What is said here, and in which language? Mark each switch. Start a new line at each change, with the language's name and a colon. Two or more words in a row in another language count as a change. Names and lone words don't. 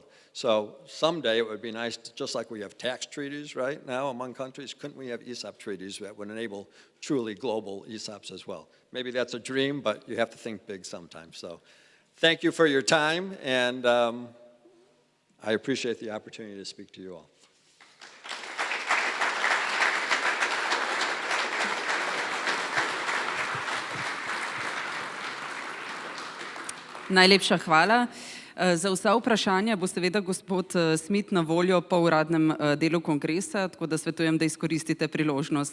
English: So someday it would be nice, just like we have tax treaties right now among countries, couldn't we have ESOP treaties that would enable truly global ESOPs as well? Maybe that's a dream, but you have to think big sometimes. So thank you for your time, and I appreciate the opportunity to speak to you all.
Slovenian: Najlepša hvala. Za vsa vprašanja bo seveda gospod Smith na voljo po uradnem delu kongresa, tako da svetujem, da izkoristite priložnost.